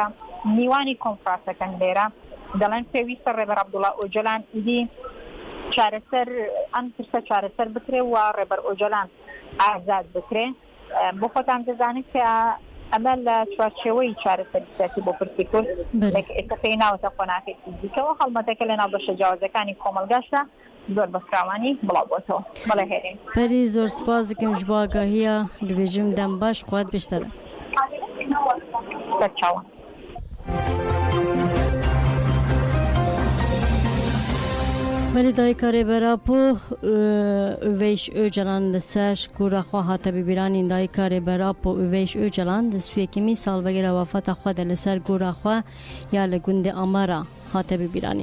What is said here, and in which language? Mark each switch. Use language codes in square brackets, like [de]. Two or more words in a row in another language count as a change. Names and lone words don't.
[ckb] میوانی کۆنفرانسەکەن لێرە دەڵێن پێویستە ڕێبەر عەبدوڵڵا ئۆجەلان ئیدی چارەسەر ئەم ترسە چارەسەر بکرێ و ڕێبەر ئۆجەلان ئازاد بکرێ بۆ خۆتان دەزانێت کە ئەمە لە چوارچێوەی چارەسەری سیاسی بۆ پرسی کورد ئێستا پێی ناوەتە خۆناکەی فیزیکەوە هەڵمەتەکە لە ناو بەشە جیاوازەکانی کۆمەلگاشە زۆر بەفراوانی بڵاو بۆتەوە بەڵێ هێرین پەری زۆر سپاس دەکەم [ku] ji bo agahiya dibêjim dem baş xwat bêşter e. [ckb] بەرچاوە [ku] Belê dayika rêbera po Uveyş Öcalan li ser gora xwe hate bibîranîn dayika rêbera po Uveyş Öcalan di swêkemî salvegera wefata xwe de li ser gora xwe ya li gundê Amara hate bibîranîn.